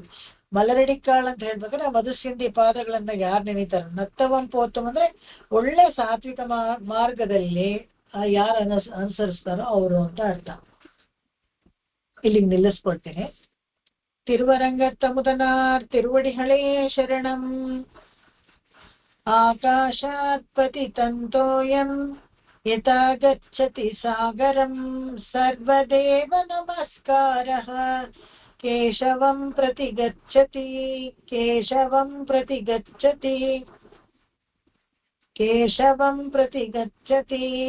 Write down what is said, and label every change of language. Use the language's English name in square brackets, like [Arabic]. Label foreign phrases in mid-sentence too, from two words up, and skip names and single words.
[Kannada] ಮಲರಡಿಕಾಳ್ ಅಂತ ಹೇಳ್ಬೇಕಾದ್ರೆ ಮಧುಸಿಂಧಿ ಪಾದಗಳನ್ನ ಯಾರು ನೆನೀತಾರ ನತ್ತವಂ ಪೋತಂ ಅಂದ್ರೆ ಒಳ್ಳೆ ಸಾತ್ವಿಕ ಮಾರ್ಗದಲ್ಲಿ ಯಾರು ಅನುಸರಿಸ್ತಾರೋ ಅವರು ಅಂತ ಅರ್ಥ. ಇಲ್ಲಿಗೆ ನಿಲ್ಲಿಸ್ಕೊಳ್ತೀನಿ. [Tamil] திருவரங்கத்தமுதனார் திருவடிகளே சரணம். [Sanskrit] ಆಕಾಶಾತ್ ಪತಿತಂತೋಯಂ ಯಥಾ ಗಚ್ಚತಿ ಸಾಗರಂ ಸರ್ವದೇವ ನಮಸ್ಕಾರಃ ಕೇಶವಂ ಪ್ರತಿ ಗಚ್ಚತಿ ಕೇಶವಂ ಪ್ರತಿ ಗಚ್ಚತಿ ಕೇಶವಂ ಪ್ರತಿ ಗಚ್ಚತಿ.